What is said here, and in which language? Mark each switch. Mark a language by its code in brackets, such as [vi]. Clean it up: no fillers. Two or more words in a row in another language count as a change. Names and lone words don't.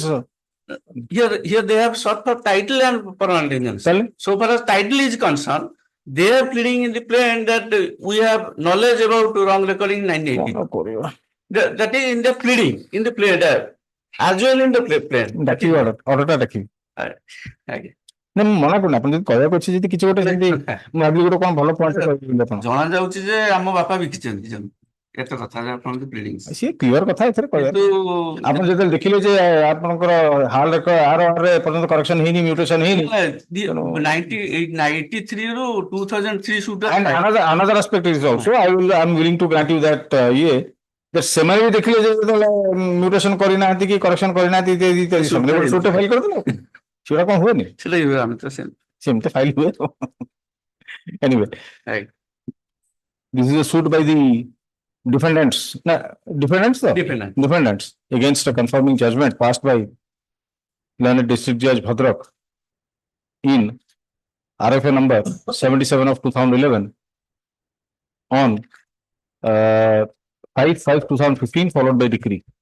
[en] here they have sought for title and permanent injunction. tell me. So far as title is concerned, they are pleading in the plain that we have knowledge about wrong recording in 1980. That is in the pleading, in the plain, as well in the plain. Daki order daki. Okay. [or] ନା ମୁଁ ମନା କରୁନି ଆପଣ ଯଦି କହିବାକୁ ଅଛି ଯଦି କିଛି ଗୋଟେ ସେମିତି ମୁଁ ଭାବିଲି ଗୋଟେ କଣ ଭଲ ପଏଣ୍ଟ କହିବି ଆପଣ ଜଣା ଯାଉଛି ଯେ ଆମ ବାପା ବିକିଛନ୍ତି ଜମି। ଏତେ କଥା ଯେ ଆପଣଙ୍କ ପ୍ଲିଡିଂ। ସିଏ କ୍ଲିୟର କଥା ଏଥିରେ କହିବା ଆପଣ ଯେତେବେଳେ ଦେଖିଲେ ଯେ ଆପଣଙ୍କର ହାଲ ଆରରେ ଏପର୍ଯ୍ୟନ୍ତ କରେକ୍ସନ ହେଇନି ମ୍ୟୁଟେସନ ହେଇନି 1983 ରୁ 2003 ସୁଟ [en] and another aspect is also I am willing to grant you that that [or] ସେମାନେ ବି ଦେଖିଲେ ଯେ ଯେତେବେଳେ ମ୍ୟୁଟେସନ କରିନାହାନ୍ତି କି କରେକ୍ସନ କରିନାହାନ୍ତି ସେମାନେ ଗୋଟେ ସୁଟ ଫାଇଲ କରିଦେଲେ ସେଗୁଡ଼ା କଣ ହୁଏନି ସେଟା ଆମେ ତ ସେମିତି ଫାଇଲ ହୁଏ [en] anyway this is a suit by the defendants against a confirming judgment passed by learned District Judge Bhadrak in RFA number 77 of 2011 on 5/5/2015 followed by decree.